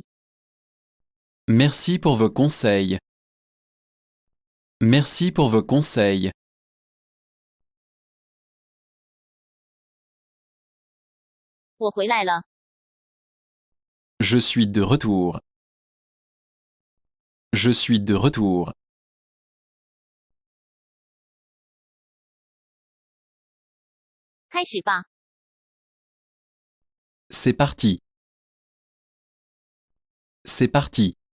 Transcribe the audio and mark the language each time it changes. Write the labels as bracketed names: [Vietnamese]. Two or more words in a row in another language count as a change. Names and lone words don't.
[French] Merci pour vos conseils. Merci pour vos conseils. [Chinese] 我回来了。 [French] Je suis de retour. Je suis de retour. [Chinese] 开始吧。 [French] C'est parti. C'est parti.